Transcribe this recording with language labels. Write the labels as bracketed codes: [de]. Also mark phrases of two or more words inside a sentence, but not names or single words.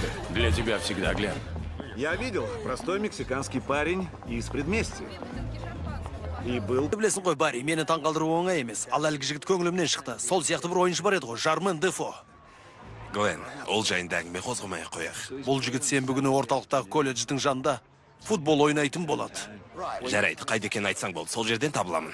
[ru] Для тебя всегда, Глен. Я видел, простой мексиканский парень из предместья. И был... [kk] Білесің ғой, Барри, мені таңғалдыру оңай емес. Ал әлгі жігіт көңілімнен шықты. Сол сияқты бір ойыншы бар еді ғой, Жармен Дефо. Глен, ол жайында әңгіме қозғамай қояқ. Бұл жігіт сенбі күні орталықтағы колледждің жанында футбол ойнайтын болады. Жарайды, қайда екенін айтсаң болды, сол жерден табыламын.